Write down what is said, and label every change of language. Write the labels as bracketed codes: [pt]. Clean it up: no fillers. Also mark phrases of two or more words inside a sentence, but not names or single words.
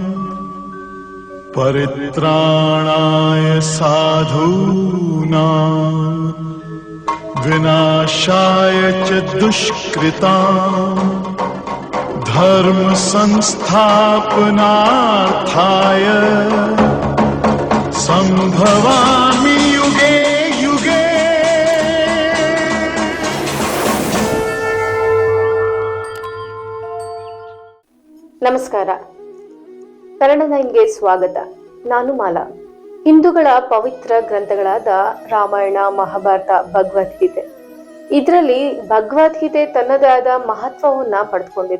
[sa] परित्राणाय साधूनां विनाशाय च दुष्कृतां धर्म संस्थापनार्थाय संभवामि युगे युगे। [kn] ನಮಸ್ಕಾರ. ಕನ್ನಡ ನೈನ್ಗೆ ಸ್ವಾಗತ. ನಾನು ಮಾಲಾ. ಹಿಂದೂಗಳ ಪವಿತ್ರ ಗ್ರಂಥಗಳಾದ ರಾಮಾಯಣ, ಮಹಾಭಾರತ, ಭಗವದ್ಗೀತೆ, ಇದರಲ್ಲಿ ಭಗವದ್ಗೀತೆ ತನ್ನದೇ ಆದ ಮಹತ್ವವನ್ನ ಪಡೆದುಕೊಂಡಿದೆ.